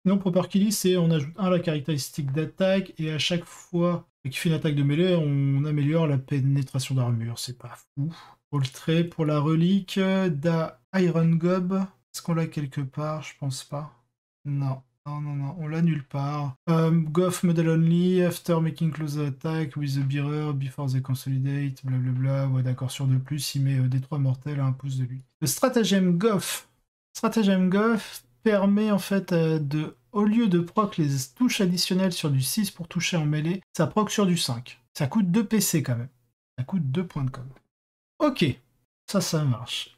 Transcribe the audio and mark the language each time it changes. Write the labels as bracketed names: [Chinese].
[French] Non, Proper Killy, c'est on ajoute 1 à la caractéristique d'attaque et à chaque fois qu'il fait une attaque de mêlée, on améliore la pénétration d'armure. C'est pas fou. Pour le trait, pour la relique d'A Iron Gob, est-ce qu'on l'a quelque part? Je pense pas. Non. Non, non, non, on l'a nulle part. [English] Goff model only, after making close attack with the bearer, before they consolidate, blablabla. [French] Ouais, d'accord, sur de plus, il met des 3 mortels à 1 pouce de lui. Le stratagème Goff. Stratagème Goff permet en fait au lieu de proc les touches additionnelles sur du 6 pour toucher en mêlée, ça proc sur du 5. Ça coûte 2 PC quand même. Ça coûte 2 points de com. Ok, ça marche.